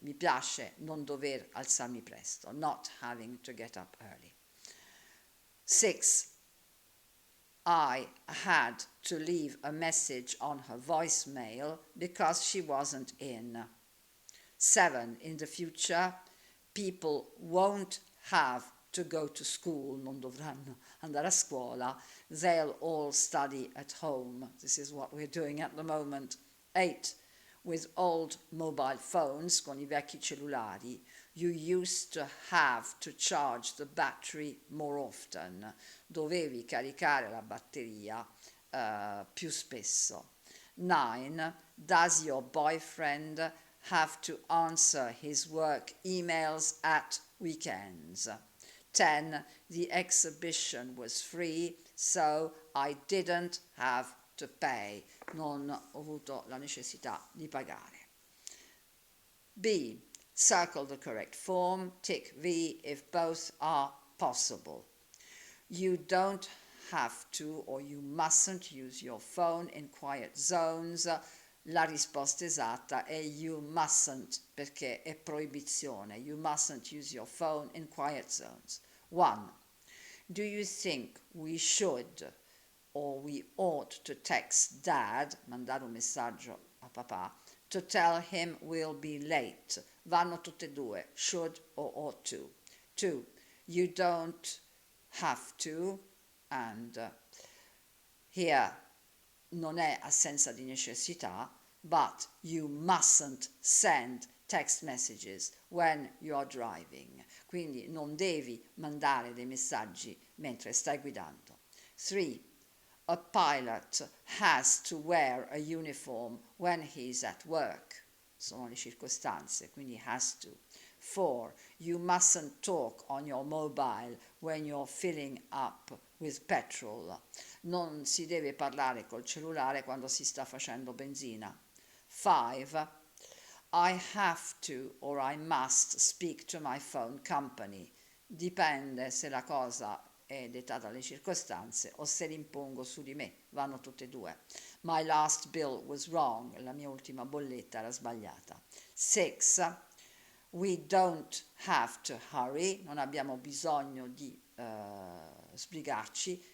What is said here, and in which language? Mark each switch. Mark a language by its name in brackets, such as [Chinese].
[Italian] Mi piace non dover alzarmi presto. [English] Not having to get up early. 6. I had to leave a message on her voicemail because she wasn't in. 7. In the future, people won't have to go to school, [Italian] non dovranno andare a scuola, [English] they'll all study at home. This is what we're doing at the moment. 8. With old mobile phones, [Italian] con I vecchi cellulari, [English] you used to have to charge the battery more often. [Italian] Dovevi caricare la batteria più spesso. 9. [English] Does your boyfriend have to answer his work emails at weekends? 10. The exhibition was free, so I didn't have to pay. [Italian] Non ho avuto la necessità di pagare. B. [English] Circle the correct form. Tick V if both are possible. You don't have to or you mustn't use your phone in quiet zones. [Italian] La risposta esatta è [English] you mustn't, [Italian] perché è proibizione. [English] You mustn't use your phone in quiet zones. 1. Do you think we should or we ought to text Dad, [Italian] mandare un messaggio a papà, [English] to tell him we'll be late? [Italian] Vanno tutte e due, [English] should or ought to. [Italian] 2. [English] You don't have to, and here [Italian] non è assenza di necessità, [English] but you mustn't send text messages when you are driving. [Italian] Quindi non devi mandare dei messaggi mentre stai guidando. 3. [English] A pilot has to wear a uniform when he's at work. [Italian] Sono le circostanze, quindi [English] has to. [Italian] 4. [English] You mustn't talk on your mobile when you're filling up with petrol. [Italian] Non si deve parlare col cellulare quando si sta facendo benzina. 5. [English] I have to or I must speak to my phone company. [Italian] Dipende se la cosa è dettata dalle circostanze o se l'impongo su di me. Vanno tutte e due. [English] My last bill was wrong. [Italian] La mia ultima bolletta era sbagliata. [English] 6. We don't have to hurry. [Italian] Non abbiamo bisogno di sbrigarci.